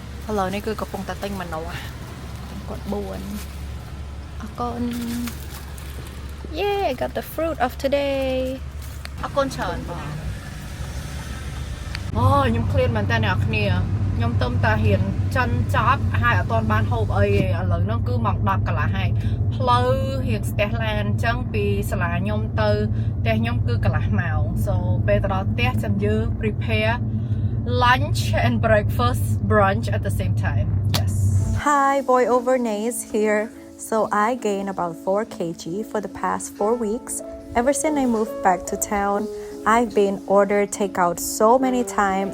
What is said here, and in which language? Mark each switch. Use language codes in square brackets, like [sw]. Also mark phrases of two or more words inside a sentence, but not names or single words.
[km] Hello នេះគឺកំពុងតែទិញម្នាស់គាត់4អរគុណ [en] Yeah I got the fruit of today [km] អរគុណច្រើនបង អូខ្ញុំឃ្លានមែនតើអ្នកគ្នាខ្ញុំទៅតាហ៊ានចិនចាប់ហើយអត់ទាន់បានហូបអីទេឥឡូវហ្នឹងគឺម៉ោង 10 កន្លះហើយផ្លូវរៀងស្ទះឡានអញ្ចឹងពីសាលាខ្ញុំទៅផ្ទះខ្ញុំគឺកន្លះម៉ោង so ពេលទៅដល់ផ្ទះចាំយើង [en] prepare lunch and breakfast brunch at the same time. Yes. Hi, boy over Nays here. So I gained about 4 kg for the past 4 weeks. Ever since I moved back to town, I've been ordered takeout so many times.